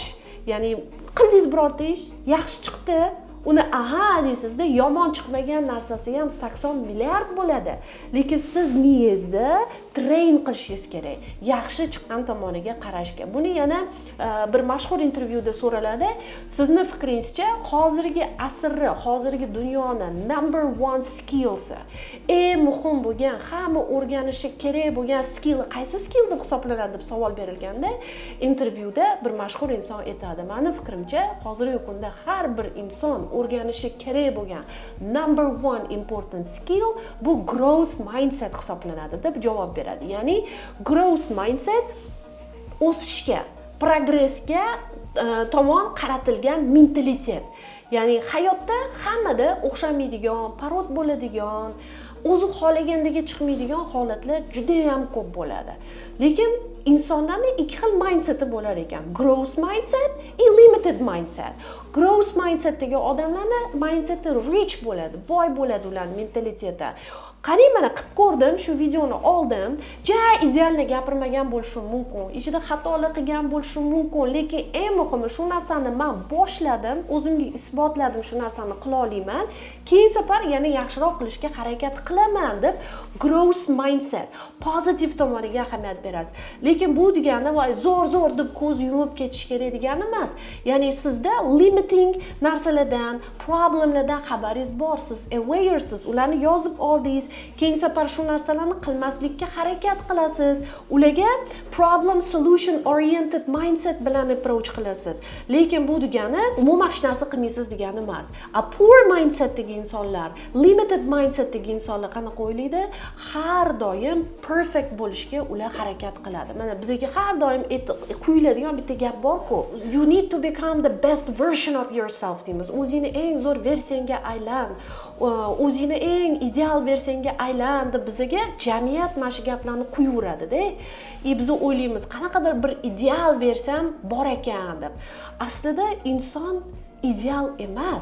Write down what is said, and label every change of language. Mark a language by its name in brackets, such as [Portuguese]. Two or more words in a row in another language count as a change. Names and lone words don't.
[Uzbek] Ya'ni qildingiz birorta ish, yaxshi chiqdi, uni aha deysizda, yomon chiqmagan narsasi ham 80 milliard bo'ladi. Lekin siz miyangizni train qilishingiz kerak, yaxshi chiqqan tomoniga qarashga. Buni yana bir mashhur intervyuda so'raladi. Sizni fikringizcha hozirgi asrni, hozirgi dunyoni [English] number 1 skills, [Uzbek] eng muhim bo'lgan, hamma o'rganishi kerak bo'lgan skill qaysi skill deb hisoblanadi deb savol berilganda, intervyuda bir mashhur inson aytadi: "Meni fikrimcha, hozirgi kunda har bir inson o'rganishi kerak bo'lgan [English] number 1 important skill [Uzbek] bu [English] growth mindset [Uzbek] hisoblanadi" deb javob beradi. Ya'ni [English] growth mindset [Uzbek] o'sishga, progressga tomon qaratilgan mentalitet. Ya'ni hayotda hammada o'xshamaydigan, parod bo'ladigan, o'zi xohlagandagi chiqmaydigan holatlar juda ham ko'p bo'ladi. Lekin insonlarning ikki xil mindseti bo'lar ekan. [English] Growth mindset va limited mindset. Growth mindsetdagi [Uzbek] odamlarning mindseti rich bo'ladi, boy bo'ladi ularning mentaliteti. Qarang, mana qilib ko'rdim, shu videoni oldim. Idealni gapirmagan bo'lishim mumkin, ichida xatolar qilgan bo'lishim mumkin, lekin eng muhimi shu narsani men boshladim, o'zimga isbotladim, shu narsani qila olaman. Keyin safar yana yaxshiroq qilishga harakat qilaman deb [English] growth mindset, [Uzbek] pozitiv tomoniga ahamiyat berasiz. Lekin bu degani voy zo'r deb ko'z yumib ketish kerak degani emas. Ya'ni sizda limiting narsalardan, problemlardan xabaringiz bor, siz aware'siz, ularni yozib oldingiz. Keyin safar shu narsalarni qilmaslikka harakat qilasiz. Ularga [English] problem solution oriented mindset [Uzbek] bilan approach qilasiz. Lekin bu degani umuman hech narsa qilmaysiz degani emas. A [English] poor mindsetdagi [Uzbek] insonlar, [English] limited mindsetdagi [Uzbek] insonlar qanaqa o'ylaydi? Har doim perfect bo'lishga ular harakat qiladi. Mana bizga har doim quyiladigan bitta gap bor-ku. [English] You need to become the best version of yourself deymiz. [Uzbek] O'zingni eng zo'r versiyangga aylan. o'zingni eng ideal versiyangga aylan deb bizga jamiyat mana shu gaplarni quyuradida. Biz o'ylaymiz, qanaqadir bir ideal versiyam bor ekan deb. Aslida inson ideal emas.